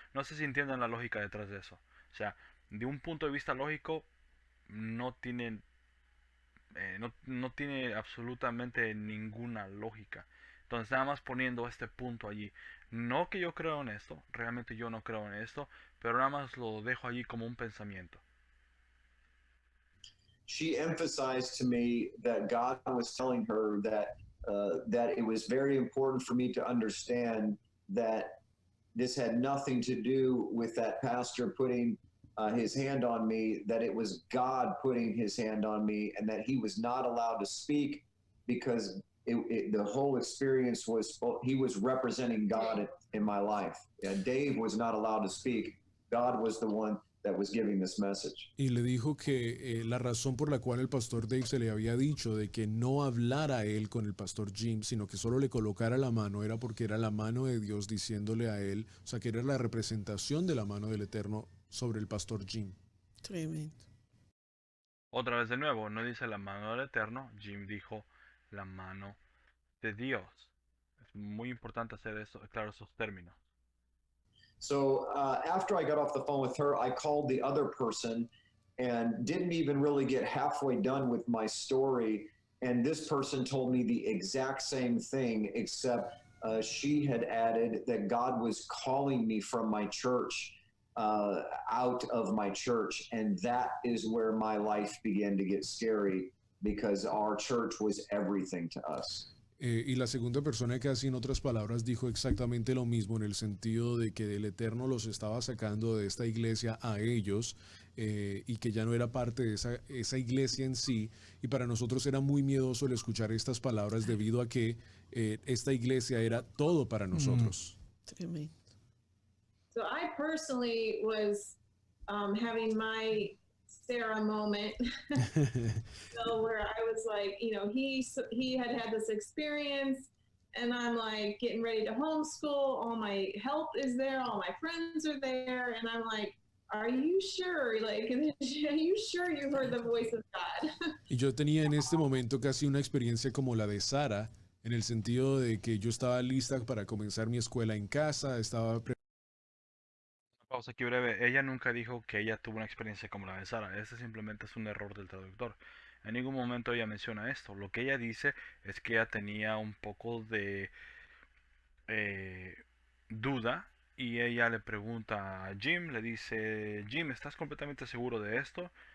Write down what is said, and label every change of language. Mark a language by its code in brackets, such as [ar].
[es] No sé si entienden la lógica detrás de eso. O sea, de un punto de vista lógico, no tiene, no tiene absolutamente ninguna lógica. Entonces, nada más poniendo este punto allí. No que yo creo en esto, realmente yo no creo en esto, pero nada más lo dejo allí como un pensamiento. [en] She emphasized to me that God was telling her that it was very important for me to understand that this had nothing to do with that pastor putting his hand on me, that it was God putting his hand on me, and that he was not allowed to speak because the whole experience was, he was representing God in my life. Dave was not allowed to speak. God was the one that was giving this message. [es] Y le dijo que la razón por la cual el pastor Dave se le había dicho de que no hablara él con el pastor Jim, sino que solo le colocara la mano, era porque era la mano de Dios diciéndole a él, o sea, que era la representación de la mano del Eterno sobre el pastor Jim. Tremendo. Otra vez de nuevo, no dice la mano del Eterno, Jim dijo la mano de Dios. Es muy importante hacer eso, claro, esos términos. [en] So after I got off the phone with her, I called the other person and didn't even really get halfway done with my story. And this person told me the exact same thing, except she had added that God was calling me from my church out of my church. And that is where my life began to get scary because our church was everything to us. [es] Y la segunda persona casi en otras palabras dijo exactamente lo mismo en el sentido de que el Eterno los estaba sacando de esta iglesia a ellos y que ya no era parte de esa iglesia en sí. Y para nosotros era muy miedoso el escuchar estas palabras debido a que esta iglesia era todo para nosotros. Tremendo. [en] So I personally was having my Sarah moment, so where I was like, you know, he had this experience, and I'm like getting ready to homeschool. All my help is there, all my friends are there, and I'm like, are you sure? Like, are you sure you heard the voice of God? [es] Y yo tenía en este momento casi una experiencia como la de Sara, en el sentido de que yo estaba lista para comenzar mi escuela en casa, estaba Pausa aquí breve. Ella nunca dijo que ella tuvo una experiencia como la de Sara. Ese simplemente es un error del traductor. En ningún momento ella menciona esto. Lo que ella dice es que ella tenía un poco de duda y ella le pregunta a Jim, le dice, Jim, ¿estás completamente seguro de esto?